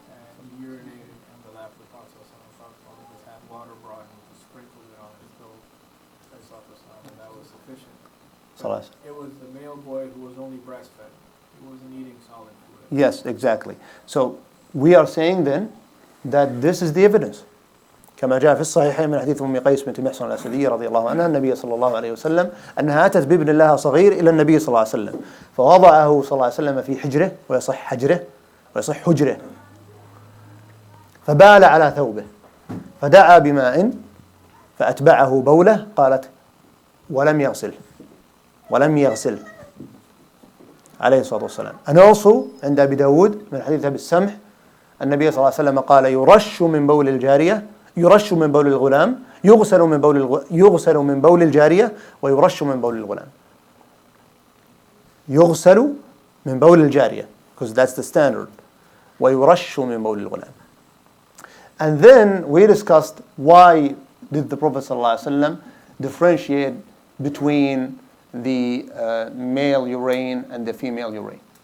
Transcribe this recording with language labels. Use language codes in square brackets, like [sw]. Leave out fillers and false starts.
[en] and he urinated in the lap of the Prophet ﷺ, just had water brought and just sprinkled it on his throat, and that was sufficient. Sallallahu Alaihi Wasallam. It was the male boy who was only breastfed. He wasn't eating solid food. Yes, exactly. So we are saying then that this is the evidence. [ar] كما جاء في الصحيحين من حديث أم قيس بنت محصن الأسدية رضي الله عنها النبي صلى الله عليه وسلم أنها أتت بابن لها صغير إلى النبي صلى الله عليه وسلم فوضعه صلى الله عليه وسلم في حجره ويصح حجره فبال على ثوبه فدعا بماء فأتبعه بوله قالت ولم يغسل عليه الصلاة والسلام. [en] And also [ar] عند أبي داود من حديث أبي السمح النبي صلى الله عليه وسلم قال يرش من بول الجارية يرش من بول الغلام يغسل من بول الجارية ويرش من بول الغلام. يغسل من بول الجارية, [en] because that's the standard. [ar] ويرش من بول الغلام. [en] And then we discussed why did the Prophet ﷺ differentiate between the male urine and the female urine.